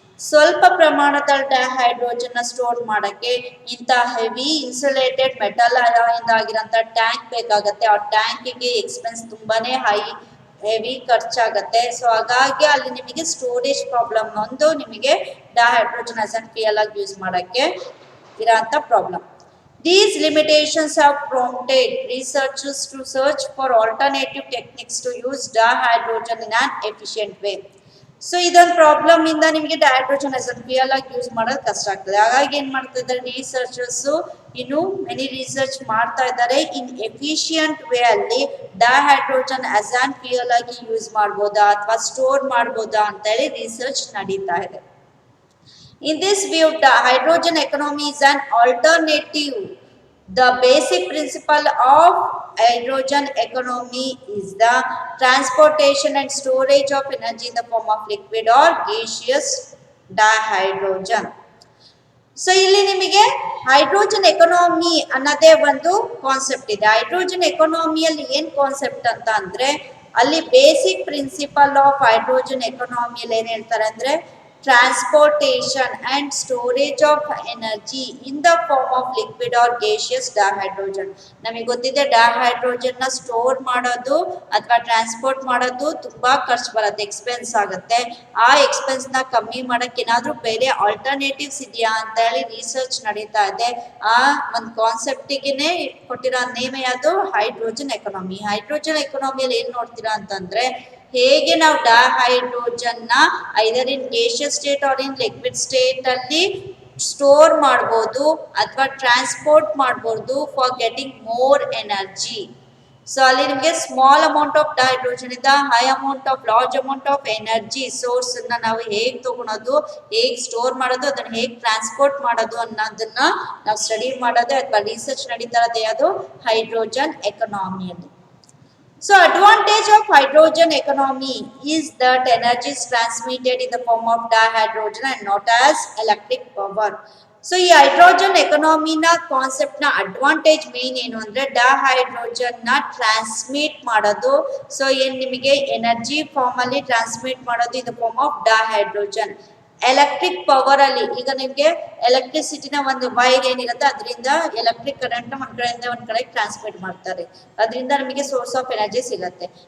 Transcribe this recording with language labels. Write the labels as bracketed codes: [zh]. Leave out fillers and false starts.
[kn] ಸ್ವಲ್ಪ ಪ್ರಮಾಣದಲ್ಲಿ dihydrogen store ಮಾಡಕ್ಕೆ ಇಂಥ ಹೆವಿ ಇನ್ಸುಲೇಟೆಡ್ ಮೆಟಲ್ ಅಲಾಯಿಂದ ಆಗಿರೋಂಥ ಟ್ಯಾಂಕ್ ಬೇಕಾಗತ್ತೆ. ಆ ಟ್ಯಾಂಕಿಗೆ ಎಕ್ಸ್ಪೆನ್ಸ್ ತುಂಬಾನೇ ಹೆವಿ ಖರ್ಚಾಗತ್ತೆ. ಸೊ ಹಾಗಾಗಿ ಅಲ್ಲಿ ನಿಮಗೆ ಸ್ಟೋರೇಜ್ ಪ್ರಾಬ್ಲಮ್ ಒಂದು ನಿಮಗೆ ಡೈಹೈಡ್ರೋಜನ್ ಆಸ್ ಅನ್ ಫ್ಯೂಯಲ್ ಆಗಿ ಯೂಸ್ ಮಾಡಕ್ಕೆ ಇರೋಂಥ problem. [en] These limitations have prompted researchers to search for alternative techniques to use dihydrogen in an efficient way. [kn] So ಇದೊಂದು ಪ್ರಾಬ್ಲಮ್ ಇಂದ ನಿಮಗೆ ಡೈಹೈಡ್ರೋಜನ್ ಆಸ್ ಅನ್ ಫ್ಯೂಯಲ್ ಆಗಿ use ಮಾಡೋದು ಕಷ್ಟ ಆಗ್ತದೆ. ಹಾಗಾಗಿ ಏನ್ ಮಾಡ್ತಾ ಇದ್ದಾರೆ ರಿಸರ್ಚರ್ಸ್, ಇನ್ನು ಮೆನಿ ರಿಸರ್ಚ್ ಮಾಡ್ತಾ ಇದ್ದಾರೆ [en] in efficient way [kn] ಅಲ್ಲಿ ಡೈಹೈಡ್ರೋಜನ್ ಆಸ್ ಆನ್ ಫ್ಯೂಯಲ್ ಆಗಿ ಯೂಸ್ ಮಾಡ್ಬೋದಾ ಅಥವಾ ಸ್ಟೋರ್ ಮಾಡ್ಬೋದಾ ಅಂತ ಹೇಳಿ ರಿಸರ್ಚ್ ನಡೀತಾ ಇದೆ. [en] In this view, the hydrogen economy is an alternative. The basic principle of hydrogen economy is the transportation and storage of energy in the form of liquid or gaseous dihydrogen. [kn] So ಇಲ್ಲಿ ನಿಮಗೆ hydrogen economy ಅನ್ನೋದೇ ಒಂದು concept ಇದೆ. Hydrogen ಎಕಾನಮಿಯಲ್ಲಿ ಏನ್ concept ಅಂತ ಅಂದ್ರೆ ಅಲ್ಲಿ basic principle of hydrogen ಎಕಾನಮಿಯಲ್ಲಿ ಏನ್ ಹೇಳ್ತಾರೆ ಅಂದ್ರೆ [en] transportation and storage of energy in the form of liquid or gaseous dihydrogen. [kn] ನಮಗೆ ಗೊತ್ತಿದೆ ಡೈಹೈಡ್ರೋಜನ್ ನ ಸ್ಟೋರ್ ಮಾಡೋದು ಅಥವಾ ಟ್ರಾನ್ಸ್ಪೋರ್ಟ್ ಮಾಡೋದು ತುಂಬಾ ಖರ್ಚು ಬರುತ್ತೆ, ಎಕ್ಸ್ಪೆನ್ಸ್ ಆಗುತ್ತೆ. ಆ ಎಕ್ಸ್ಪೆನ್ಸ್ ನ ಕಮ್ಮಿ ಮಾಡಕ್ಕೆ ಏನಾದ್ರೂ ಬೇರೆ ಆಲ್ಟರ್ನೇಟಿವ್ಸ್ ಇದೆಯಾ ಅಂತ ಹೇಳಿ ರಿಸರ್ಚ್ ನಡೀತಾ ಇದೆ. ಆ ಒಂದು ಕಾನ್ಸೆಪ್ಟಿಗೆ ಕೊಟ್ಟಿರೋ ನೇಮ್ ಯಾವುದು? Hydrogen economy. ಹೈಡ್ರೋಜನ್ ಎಕಾನಮಿಯಲ್ಲಿ ಏನ್ ನೋಡ್ತೀರಾ ಅಂತಂದ್ರೆ, ಹೇಗೆ ನಾವು ಡೈಹೈಡ್ರೋಜನ್ ನ [en] either in gaseous state or in liquid state [kn] ಅಲ್ಲಿ ಸ್ಟೋರ್ ಮಾಡ್ಬೋದು ಅಥವಾ ಟ್ರಾನ್ಸ್ಪೋರ್ಟ್ ಮಾಡ್ಬೋದು [en] For getting more energy. [kn] So ಅಲ್ಲಿ ನಿಮಗೆ [en] small amount of dihydrogen [kn] ಇಂದ high amount of large amount of energy source ಅನ್ನ ನಾವು ಹೇಗೆ ತಗೊಳೋದು, ಹೇಗೆ ಸ್ಟೋರ್ ಮಾಡೋದು, ಅದನ್ನ ಹೇಗೆ ಟ್ರಾನ್ಸ್ಪೋರ್ಟ್ ಮಾಡೋದು ಅನ್ನೋದನ್ನ ನಾವು ಸ್ಟಡಿ ಮಾಡೋದು ಅಥವಾ ರಿಸರ್ಚ್ ನಡೀತಾ ಇರೋದು ಯಾವುದು? Hydrogen ಎಕಾನಮಿಯಲ್ಲಿ. [en] So advantage of hydrogen economy is that energy is transmitted in the form of dihydrogen and not as electric power. [kn] So ಈ ಹೈಡ್ರೋಜನ್ ಎಕಾನಮಿನ ಕಾನ್ಸೆಪ್ಟ್ ನ ಅಡ್ವಾಂಟೇಜ್ ಮೇನ್ ಏನು ಅಂದ್ರೆ ಡೈಹೈಡ್ರೋಜನ್ ನ ಟ್ರಾನ್ಸ್ಮಿಟ್ ಮಾಡೋದು. ಸೊ ಏನ್ ನಿಮಗೆ ಎನರ್ಜಿ ಫಾರ್ಮ್ ಅಲ್ಲಿ transmit ಮಾಡೋದು [en] In the form of dihydrogen. [kn] Electric power ಅಲ್ಲಿ ಈಗ ನಿಮಗೆ ಎಲೆಕ್ಟ್ರಿಸಿಟಿನ ಒಂದು ವೈರ್ ಏನಿರುತ್ತೆ ಅದರಿಂದ ಎಲೆಕ್ಟ್ರಿಕ್ ಕರೆಂಟ್ ನ ಒಂದ್ ಕಡೆಯಿಂದ ಒಂದ್ ಕಡೆ ಟ್ರಾನ್ಸ್ಮಿಟ್ ಮಾಡ್ತಾರೆ, ಅದರಿಂದ ನಮಗೆ ಸೋರ್ಸ್ ಆಫ್ ಎನರ್ಜಿ ಸಿಗುತ್ತೆ.